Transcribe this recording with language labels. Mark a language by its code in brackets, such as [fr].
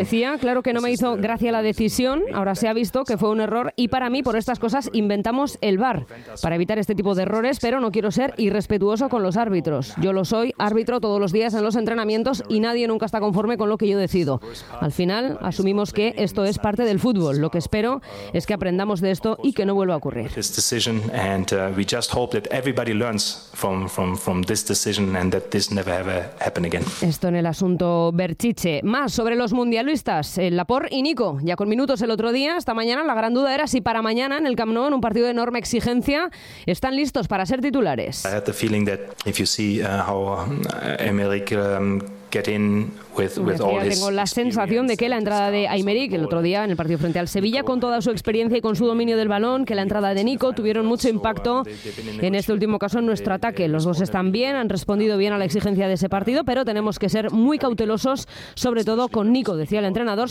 [es] Decía, claro que no me hizo gracia la decisión, ahora se ha visto que fue un error y para mí por estas cosas inventamos el VAR para evitar este tipo de errores, pero no quiero ser irrespetuoso con los árbitros. Yo lo soy, árbitro todos los días en los entrenamientos y nadie nunca está conforme con lo que yo decido. Al final asumimos que esto es parte del fútbol. Lo que espero es que aprendamos de esto y que no vuelva a ocurrir. [en] This decision and we just hope that everybody learns from this decision and that this never ever happen again. [es] Esto en el asunto Berchi. Más sobre los mundialistas, Laporte y Nico, ya con minutos el otro día. Esta mañana la gran duda era si para mañana en el Camp Nou, en un partido de enorme exigencia, están listos para ser titulares. [en] I had the feeling that if you see how Emerick get in with all his [es] tengo la sensación de que la entrada de Aymeric el otro día en el partido frente al Sevilla, con toda su experiencia y con su dominio del balón, que la entrada de Nico tuvieron mucho impacto en este último caso en nuestro ataque. Los dos están bien, han respondido bien a la exigencia de ese partido, pero tenemos que ser muy cautelosos, sobre todo con Nico, decía el entrenador.